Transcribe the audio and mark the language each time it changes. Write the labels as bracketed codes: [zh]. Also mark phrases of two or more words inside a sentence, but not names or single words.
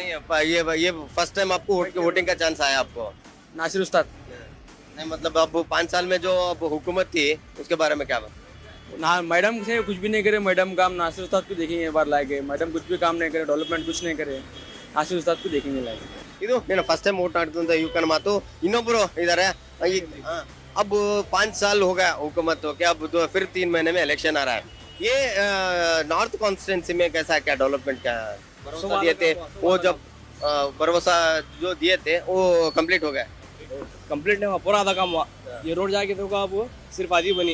[hi] नहीं, ये [en] first time [hi] आपको वोटिंग का चांस आया आपको? नासिर उस्ताद नहीं, मतलब अब 5 साल में जो अब हुकूमत थी उसके बारे में क्या बात? ना, मैडम से कुछ भी नहीं करे। मैडम काम नासिर उस्ताद को देखेंगे एक बार लाएंगे। मैडम कुछ भी काम नहीं करे, डेवलपमेंट कुछ नहीं करे, नासिर उस्ताद को देखेंगे लाएंगे। [kn] ಇದು ಏನು [en] first time vote [kn] ಆಡ್ತಂತ ಯುವಕನ ಮಾತು. ಇನ್ನೊಬ್ರು ಇದಾರೆ. [hi] अब 5 साल हो गया हुकूमत हो क्या, अब तो फिर 3 महीने में इलेक्शन आ रहा है. ये [en] north constituency [hi] में कैसा क्या डेवलपमेंट, क्या भरोसा दिए थे वो, जब भरोसा जो दिए थे वो कंप्लीट हो गया? कंप्लीट नहीं हुआ, पूरा आधा काम हुआ। ये रोड जाके देखो आप, सिर्फ आधी बनी।